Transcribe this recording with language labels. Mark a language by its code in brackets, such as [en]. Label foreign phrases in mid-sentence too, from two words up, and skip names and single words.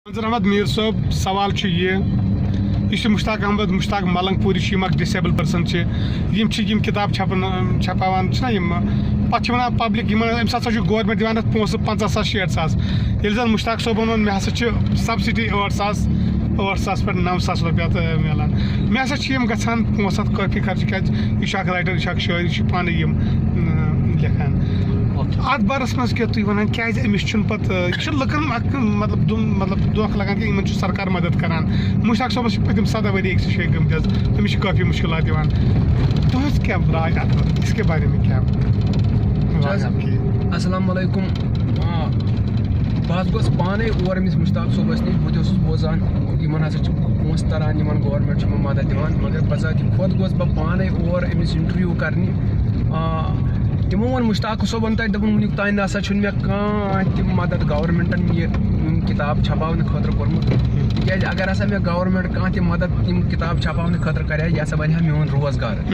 [ks] منظر احمد میر صٲب سوال یہ مشتاق احمد مشتاق ملنگ پوری [en] disabled person [ks] یم کتاب چھپاوان پتہ ونان پبلک امس ہسا گورمنٹ دِوان اتھ پونسہٕ 50,000 60,000 ییٚلہِ زن مشتاق صٲبن ووٚن مےٚ ہسا چھِ سبسڈی 8,000 پٮ۪ٹھ 9,000 رۄپیہِ اتھ ملان مےٚ ہسا چھِ یم گژھان پونسہٕ اتھ کٲفی خرچہِ کیازِ یہِ چھُ اکھ رایٹر یہِ چھُ اکھ شٲعر یہِ چھُ پانہٕ یم لیکھان اتھ بارس منٛز کیٛاہ تُہۍ ونان کیازِ أمِس چھُنہٕ پتہٕ یہِ چھُ لُکن اکھ مطلب دھوکہٕ لگان کہ یِمن چھُ سرکار مدد کران مشتاق صٲبس چھِ پٔتِم 17 ؤری أکسٕے جایہِ گٔمٕتۍ حظ تٔمِس چھِ کٲفی مُشکلات یِوان تُہنٛز کیٛاہ راے اتھ [ur] اس کے بارے میں [ks] کیٛاہ [ar] السلام علیکم [ks] بہٕ گوس پانے اور أمِس مشتاق صٲبس نِش بہٕ تہِ اوسُس بوزان یِمن ہسا چھِ پونسہٕ تران یِمن گورمنٹ چھُ یِمن مدد دِوان مگر بذاتِ خۄد گوس بہٕ پانے اور أمِس انٹرویو کرنہِ تِمو ووٚن مشتاق صٲبن تتہِ دوٚپُن وُنیُک تانۍ نہ سا چھُنہٕ مےٚ کانٛہہ تہِ مدد گورمنٹن یِم کِتاب چھپاونہٕ خٲطرٕ کوٚرمُت تِکیازِ اگر ہسا مےٚ گورمنٹ کانٛہہ تہِ مدد یِم کِتاب چھپاونہٕ خٲطرٕ کرِ ہا یہِ ہسا بنہِ ہا میون روزگار